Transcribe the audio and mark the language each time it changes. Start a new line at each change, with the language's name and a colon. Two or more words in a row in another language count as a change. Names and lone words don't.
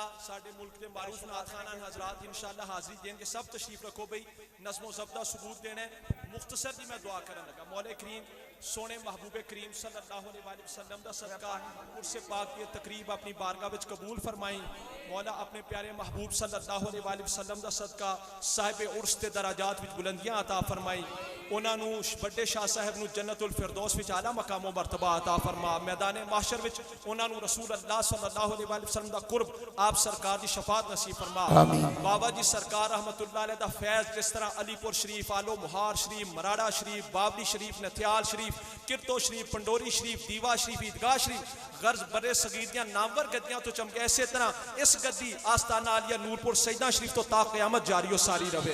Urdu: ساڈے ملک کے معروف نعت خوان حضرات انشاءاللہ حاضری دیں گے. سب تشریف رکھو بھائی، نظم و ضبط ثبوت دینا ہے.
Punjabi: مختصر جی میں دعا کرنے لگا مولا کریم سوہنے محبوب کریم
Arabic: صلى الله عليه وسلم
Punjabi: دا صدقہ عرس پاک کی تقریب اپنی بارگاہ وچ قبول فرمائی. مولا اپنے پیارے محبوب
Arabic: صلى الله عليه وسلم
Punjabi: دا صدقہ صاحب عرس تے درجات وچ بلندیاں عطا فرمائی. انہوں نے بڑے شاہ صاحب نوں جنت الفردوس وچ اعلیٰ مقام و مرتبہ عطا فرما. میدان محشر وچ انہوں نے
Arabic: رسول الله صلى الله عليه وسلم
Punjabi: دا قرب آپ سرکار دی شفاعت نصیب فرما. بابا جی سرکار
Arabic: رحمة الله عليه
Punjabi: دا فیض جس طرح علی پور شریف، آلو مہار شریف، مراڑہ شریف، بابری شریف، نتھیال شریف، کرتو شریف، پنڈوری شریف، دیوا شریف، عیدگاہ شریف غرض بر صغیر دیاں نامور گدیاں تو چمکے، اسی طرح اس گدی آستانہ عالیہ نورپور سیداں شریف تو تا قیامت جاری اور ساری رہے.